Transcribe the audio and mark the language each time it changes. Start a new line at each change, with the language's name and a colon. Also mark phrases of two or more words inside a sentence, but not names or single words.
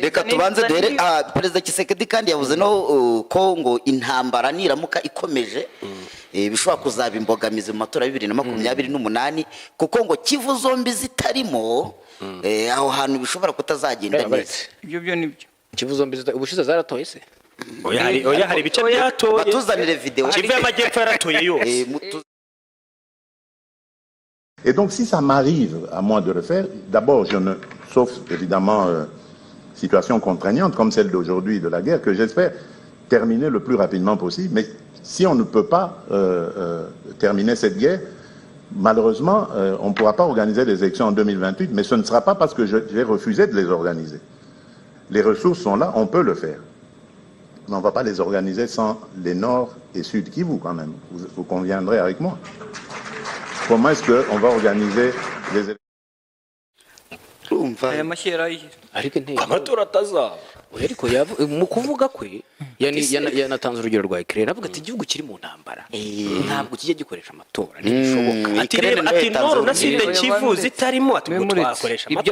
Kinyarwanda: reka tubanze dore perezida Tshisekedi kandi yavuze no ko ngo intambara niramuka ikomeje bishobora kuzaba imbogamizi mu matora ya 2028 kuko ngo Kivu zombi zitarimo aho hantu bishobora kutazagenda neza ibyo byo nibyo Kivu zombi ubushize zaratoye se oya hari ibice byatoye batuzanire video Kivu y'Amajyepfo yaratoye yose.
French: Et donc, si ça m'arrive à moi de le faire, d'abord, sauf évidemment situation contraignante comme celle d'aujourd'hui de la guerre, que j'espère terminer le plus rapidement possible. Mais si on ne peut pas terminer cette guerre, malheureusement, on ne pourra pas organiser des élections en 2028, mais ce ne sera pas parce que j'ai refusé de les organiser. Les ressources sont là, on peut le faire. Mais on ne va pas les organiser sans les Nord et Sud Kivu quand même. Vous conviendrez avec moi. Comment est-ce qu'on va organiser les élections?
Kinyarwanda: ariko amatora atazaba ariko mu kuvuga kwe yanatanze urugero rwa Ukraine avuga ati igihugu kiri mu ntambara ntabwo kijya gikoresha amatora ntibishoboka ati noro nasinde Kivu zitarimo ati twakoresha amatora